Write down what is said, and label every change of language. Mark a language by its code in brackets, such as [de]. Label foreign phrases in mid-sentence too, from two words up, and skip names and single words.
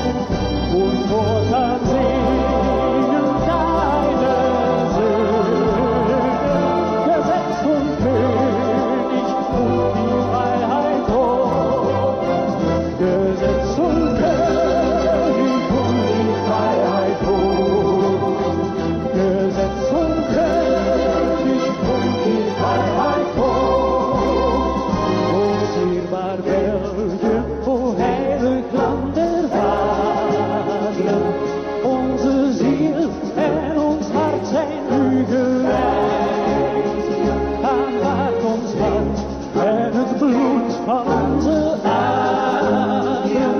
[de] Und fortan singen deine Söhne, Gesetz und König und die Freiheit hoch. Gesetz und König und die Freiheit hoch. Gesetz und König und die Freiheit hoch. [nl] O sierbaar België, o heilig Land der Vaderland, onze ziel en ons hart zijn u gewijd. Aanvaard ons hart en het bloed van onze aderen.